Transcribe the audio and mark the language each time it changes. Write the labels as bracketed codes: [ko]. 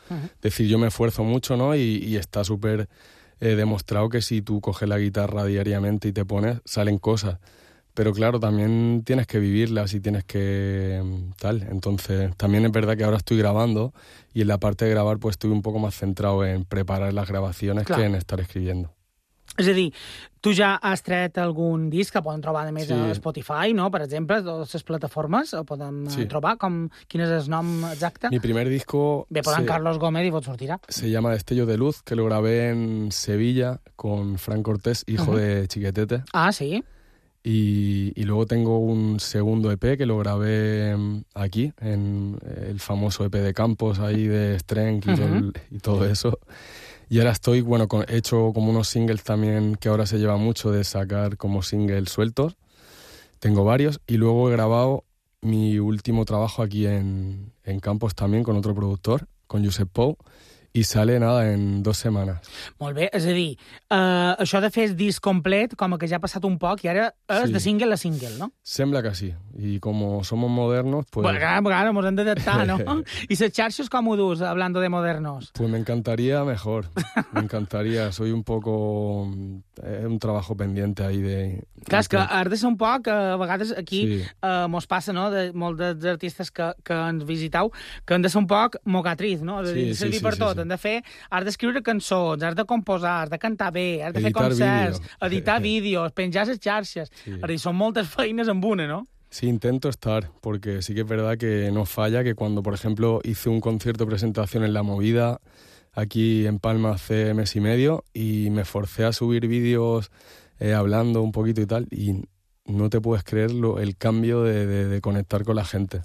[es] Es decir, yo me esfuerzo mucho, ¿no? Y está súper demostrado que si tú coges la guitarra diariamente y te pones, salen cosas. Pero claro, también tienes que vivirlas y tienes que tal. Entonces, también es verdad que ahora estoy grabando y en la parte de grabar, pues, estuve un poco más centrado en preparar las grabaciones, claro, que en estar escribiendo. [ca] És a dir, tu ja has tret algun disc que poden trobar, a més, sí, a Spotify, no? Per exemple, totes les plataformes el poden, sí, trobar. Com, quin és el nom exacte? [es] Mi primer disco... [ca] Ve per en Carlos Gómez i vos sortirà. [es] Se llama Destello de Luz, que lo grabé en Sevilla con Frank Cortés, hijo de Chiquetete. Ah, sí. Y luego tengo un segundo EP que lo grabé aquí, en el famoso EP de Campos, ahí de Strength y todo eso. Y ahora estoy, bueno, he hecho como unos singles también, que ahora se lleva mucho de sacar como singles sueltos. Tengo varios. Y luego he grabado mi último trabajo aquí en Campos también, con otro productor, con Josep Pou. I sale, nada, [ca] en 2 setmanes. Molt bé, és a dir, això de fer el disc complet, com que ja ha passat un poc, i ara és, sí, de single a single, no? Sembla que sí, i com som modernos, pues... Bueno, claro, mos hem d'adaptar, no? I les xarxes com ho dus, [es] hablando de modernos? Pues [ca] m'encantaria [es] mejor, m'encantaria, soy un poco... un trabajo pendiente ahí de... [ca] Clar, és que has de ser un poc, a vegades aquí, sí, mos passa, no?, de molts dels artistes que ens visiteu, que han de ser un poc mocatriz, no? De, sí, de servir, sí, per, sí, tot, sí, sí, han de fer... Has d'escriure cançons, has de composar, has de cantar bé, has de editar, fer concerts, vídeo, editar vídeos, penjar les xarxes... Sí. És a dir, són moltes feines amb una, no? [es] Sí, intento estar, porque sí que es verdad que no falla que cuando, por ejemplo, hice un concierto presentación en La Movida... aquí en Palma hace 1.5 meses y me forcé a subir vídeos hablando un poquito y tal, y no te puedes creer el cambio de conectar con la gente.